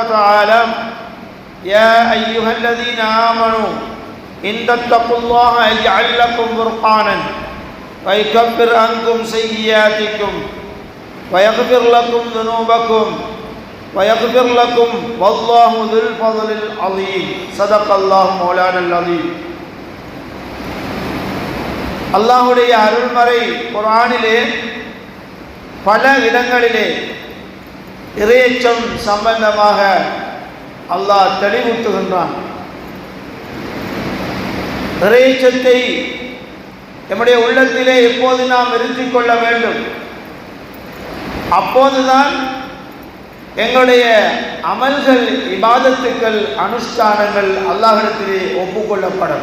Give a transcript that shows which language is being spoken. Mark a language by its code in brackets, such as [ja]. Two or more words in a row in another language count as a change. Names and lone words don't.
[ar] وتعالى: يا أيها الذين آمنوا إن تتقوا الله يجعل لكم فرقانا ويكفر عنكم سيئاتكم ويغفر لكم ذنوبكم ويغفر لكم والله ذو الفضل العظيم. صدق الله مولانا العظيم. [ta] அல்லாஹ்வுடைய அருள்மறை குர்ஆனிலே பல இடங்களிலே இறையச்சம் சம்பந்தமாக அல்லாஹ் தெளிவூட்டுகின்றான். இறையச்சத்தை நம்முடைய உள்ளத்திலே எப்போது நாம் இருத்திக் கொள்ள வேண்டும், அப்போதுதான் எங்களுடைய அமல்கள், இபாதத்துக்கள், அனுஷ்டானங்கள் அல்லாஹ்விடத்திலே ஒப்புக்கொள்ளப்படும்.